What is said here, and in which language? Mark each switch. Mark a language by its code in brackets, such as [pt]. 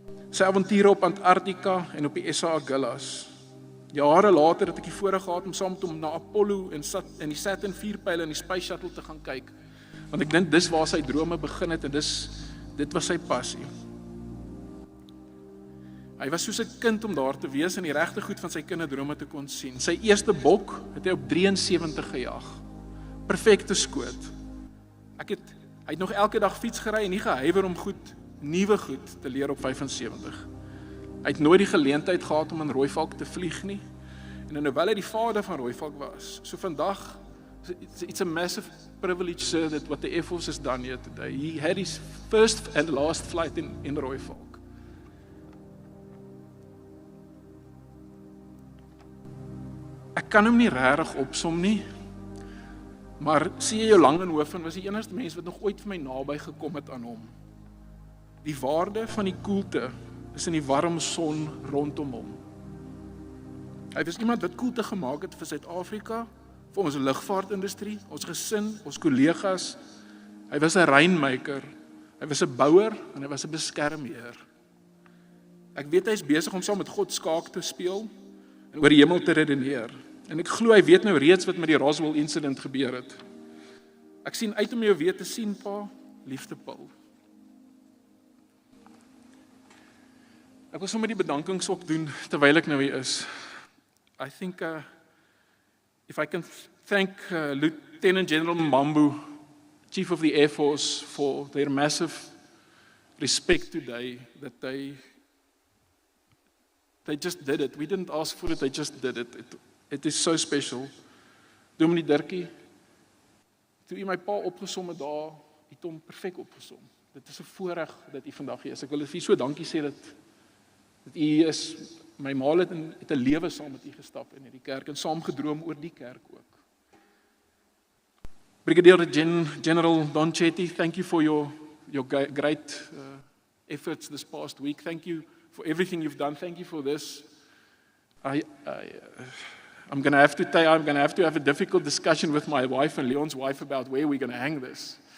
[af] Sy avonture op Antarktika en op die SA Agulhas. Jare later het ek die voorreg gehad om saam met hom na Apollo en die Saturn vuurpyle in die Space Shuttle te gaan kyk. Want ek dink dis waar sy drome begin het en dit was sy passie. Hy was soos 'n kind om daar te wees en die regte goed van sy kinderdrome te kon sien. Sy eerste bok het hy op 73 gejag. Perfekte skoot. Hy het nog elke dag fiets gery en nie gehuiwer om nuwe goed te leer op 75. Hy het nooit die geleentheid gehad om in Rooivalk te vlieg nie. En hoewel hy die vader van Rooivalk was, so vandag, [en] it's a massive privilege, sir, that what the Air Force has done here today. He had his first and last flight in Rooivalk. [af] Ek kan hom nie regtig opsom nie, Maar CEO Langenhoven was die enigste mens wat nog ooit vir my naby gekom het aan hom. Die waarde van die koelte is in die warm son rondom hom. Hy was iemand wat koelte gemaak het vir Suid-Afrika, vir ons lugvaartindustrie, ons gesin, ons kollegas. Hy was 'n rainmaker, hy was 'n bouer en hy was 'n beskermheer. Ek weet hy is besig om saam met God skaak te speel en oor die hemel te redeneer. En ek glo hy weet nou reeds wat met die Roswell incident gebeur het. Ek sien uit om jou weer te sien, pa, liefde Paul. Ek wil sommer die bedankings ook doen terwyl ek nou hier is. [en] I think if I can thank Lieutenant General Mbambo, Chief of the Air Force, for their massive respect today, that they just did it. We didn't ask for it, they just did it. It is so special. [af] Dominee Dirkie, toe u my pa opgesom het daar, het hom perfek opgesom. Dit is 'n voorreg dat u vandag hier is. Ek wil vir u so dankie sê dat u is, my ma het 'n lewe saam met u gestap in hierdie kerk en saam gedroom oor die kerk ook. [en] Brigadier General Don Chetty, thank you for your great efforts this past week. Thank you for everything you've done. Thank you for this. I'm going to have to have a difficult discussion with my wife and Leon's wife about where we're going to hang this.